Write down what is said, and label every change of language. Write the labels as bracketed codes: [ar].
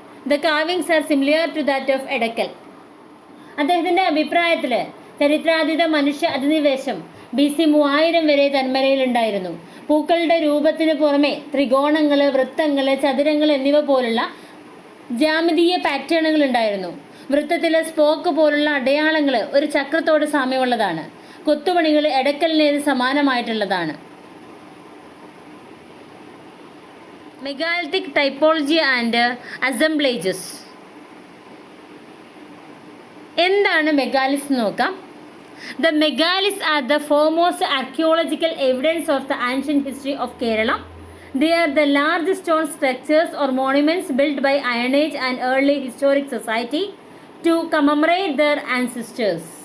[en] The carvings are similar to that of Edekal. [ml] അദ്ദേഹത്തിൻ്റെ അഭിപ്രായത്തിൽ ചരിത്രാതീത മനുഷ്യ അധിനിവേശം BC 3000 വരെ തെന്മലയിലുണ്ടായിരുന്നു. പൂക്കളുടെ രൂപത്തിന് പുറമെ ത്രികോണങ്ങൾ, വൃത്തങ്ങൾ, ചതുരങ്ങൾ എന്നിവ പോലുള്ള ജാമിതീയ പാറ്റേണുകൾ ഉണ്ടായിരുന്നു. വൃത്തത്തിലെ സ്പോക്ക് പോലുള്ള അടയാളങ്ങൾ ഒരു ചക്രത്തോട് സാമ്യമുള്ളതാണ്. കൊത്തുപണികൾ എടക്കലിനേത് സമാനമായിട്ടുള്ളതാണ്. [en] Megalithic typology and assemblages. [ml] എന്താണ് മെഗാലിസ് എന്ന് നോക്കാം. [en] The megaliths are the foremost archaeological evidence of the ancient history of Kerala. They are the large stone structures or monuments built by Iron Age and early historic society to commemorate their ancestors.